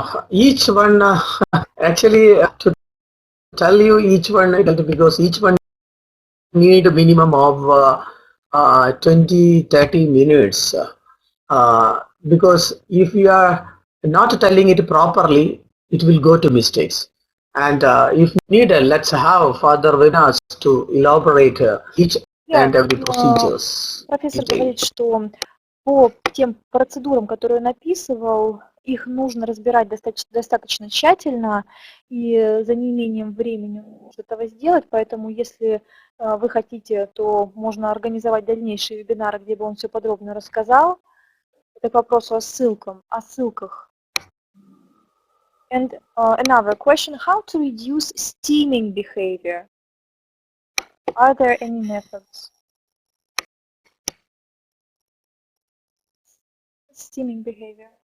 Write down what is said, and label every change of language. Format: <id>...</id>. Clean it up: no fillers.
<en>Each one, actually, to tell you each one, because each one need a minimum of 20-30 minutes. Because if you are not telling it properly, it will go to mistakes. And if needed, let's have further webinars to elaborate each and every procedures.</en> <ru>Профессор говорит, что по тем процедурам, которые он описывал, их нужно разбирать достаточно тщательно, и за неимением времени он может этого сделать, поэтому если вы хотите, то можно организовать дальнейшие вебинары, где бы он все подробно рассказал. Это к вопросу о ссылках.</ru> <en>And another question, how to reduce steaming behavior? Are there any methods? Steaming behavior.</en>